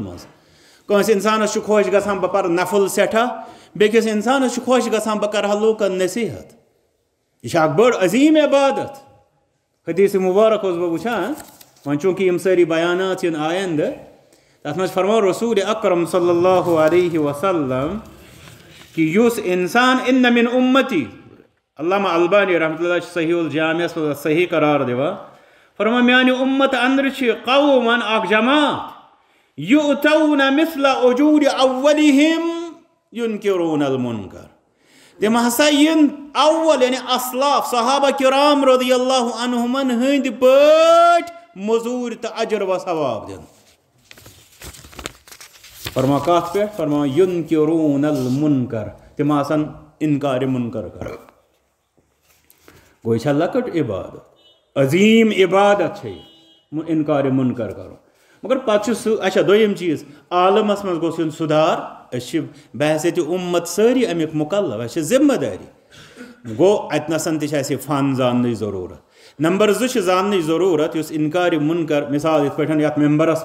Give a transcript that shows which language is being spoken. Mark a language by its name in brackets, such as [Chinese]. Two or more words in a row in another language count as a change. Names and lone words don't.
[Kashmiri] منٛز کٲنٛسہِ انسانس چھُ خۄش گژھان بہٕ پرٕ نفل سٮ۪ٹھاہ بیٚکِس انسانس چھُ خۄش گژھان بہٕ کرٕ ہا لوٗکن نصیحت یہِ چھِ اکھ بٔڑ عظیٖم عبادت حدیث مبارک اوسُس بہٕ وٕچھان وۄنۍ چوٗنٛکہِ یِم سٲری بیانات یِن آیندٕ تتھ منٛز چھُ فرمان رسول اکرم صلی اللہ علیہ وسلم کہ یُس انسان [Arabic] ان من امتی [Kashmiri] علامہ البانی رحمۃ اللہ صحیح الجامع صحیح قرار دِوان فرمان میانہِ اُمت اندر چھِ قومن اکھ جماعت [Arabic] یؤتون مثل اجور اولہم ینکرون المنکر [Kashmiri] تم ہسا ین اول یعنی اسلاف صحابہ کرام رضی اللہ عنہمن ہندۍ پٲٹھۍ مزوٗرۍ تہٕ اجر و ثواب دِن فرمان کتھ پٮ۪ٹھ فرمان [Arabic] ینکرون المنکر [Kashmiri] تم آسان انکار منکر کران گوٚو یہِ چھےٚ لۄکٕٹ عبادت عظیٖم عبادت چھےٚ یہِ انکار منکر کرُن مگر پتہٕ چھُ سُہ اچھا دوٚیِم چیٖز عالمس منٛز گوٚژھ یُن سُدھار أسۍ چھِ بحثیتہِ اُمت سٲری امیُک مُکلف اَسہِ چھِ ذمہ دٲری گوٚو اتنسن تہِ چھِ اَسہِ یہِ فن زاننٕچ ضروٗرت نمبر 2 چھِ زاننٕچ ضروٗرت یُس انکار منکر مثال یِتھ پٲٹھۍ یتھ ممبرس